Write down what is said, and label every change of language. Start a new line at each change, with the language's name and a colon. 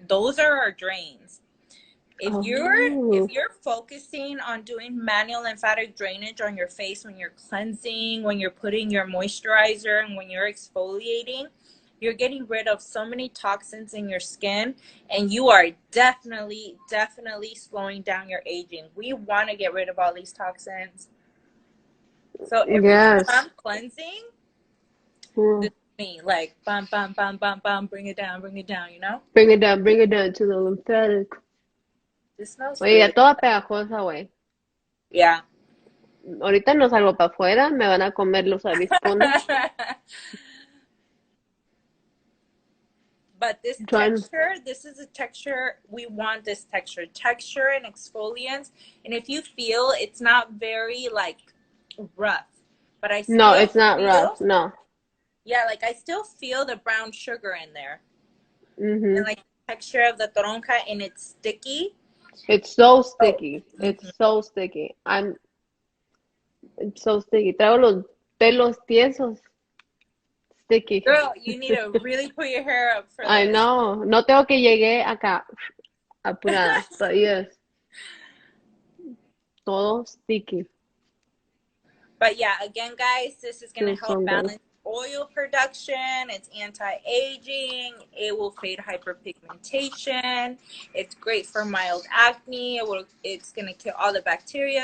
English: Those are our drains. If you're focusing on doing manual lymphatic drainage on your face when you're cleansing, when you're putting your moisturizer, and when you're exfoliating, you're getting rid of so many toxins in your skin, and you are definitely slowing down your aging. We want to get rid of all these toxins. So every time I'm cleansing, this is me, like, bam, bam, bam, bam, bam, bring it down, you know? Bring it down to the lymphatic. This smells
Spanish: Oye, ya
English: really
Spanish: toda pegajosa, güey.
English: Yeah.
Spanish: Ahorita no salgo para afuera, me van a comer los avispones.
English: But this texture, this is a texture, we want this texture and exfoliants. And if you feel, it's not very, like, rough. But I still No, it's not rough, no. Yeah, like, I still feel the brown sugar in there. Mm-hmm. And, like, the texture of the toronja, and it's sticky. It's so sticky. It's so sticky. It's so sticky.
Spanish: Traigo los pelos tiesos.
English: Sticky. Girl, you need to really put your hair up for this. I know.
Spanish: No tengo que llegué acá apurada.
English: But yes.
Spanish: Todo sticky.
English: But yeah, again, guys, this is going to help balance oil production. It's anti-aging. It will fade hyperpigmentation. It's great for mild acne. It's going to kill all the bacteria.